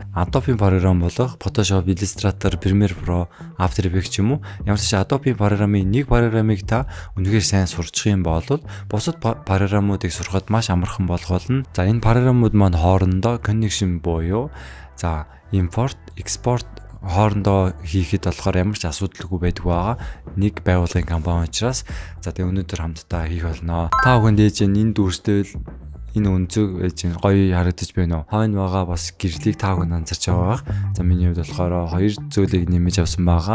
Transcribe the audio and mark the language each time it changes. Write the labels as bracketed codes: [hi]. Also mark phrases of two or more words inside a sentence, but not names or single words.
[mn] Adobe програм болох Photoshop, Illustrator, Premiere Pro, After Effects ч юм уу. Ямар ч Adobe програмын нэг програмыг та үнэхээр сайн сурчих юм бол бусад програмуудыг сурахад маш амархан болох болно. За энэ програмууд маань хоорондоо connection буюу за [en] import, export [mn] хоорондоо хийхэд болохоор ямар ч асуудалгүй байдаг байгаа. Нэг байгууллагын компани учраас за тэгээ өнөөдөр хамтдаа хийх болно. Та бүхэнд ээж энэ дүрстэл энэ өнцөг ээж гоё харагдаж байна уу? Хойно байгаа бас гэрлийг та бүхэн анзарч байгаа. За миний хувьд болохоор хоёр зүйлийг нэмэж авсан байгаа.